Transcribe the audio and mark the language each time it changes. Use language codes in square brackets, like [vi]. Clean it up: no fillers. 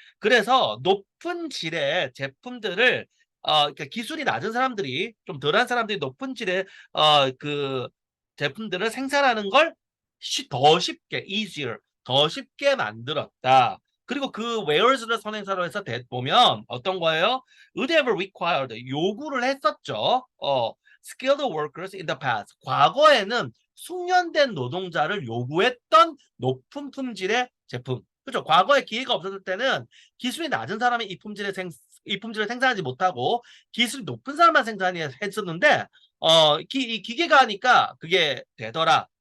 [ko] 그래서 높은 질의 제품들을 그러니까 기술이 낮은 사람들이 좀 덜한 사람들이 높은 질의 그 제품들을 생산하는 걸 더 쉽게 easier 더 쉽게 만들었다. 그리고 그 wares를 선행사로 해서 보면 어떤 거예요? [en] would have required [ko] 요구를 했었죠. [en] skilled workers in the past. [ko] 과거에는 숙련된 노동자를 요구했던 높은 품질의 제품. 그렇죠. 과거에 기회가 없었을 때는 기술이 낮은 사람이 이 품질을 생산하지 못하고 기술이 높은 사람만 생산했었는데 이 기계가 하니까 그게 되더라.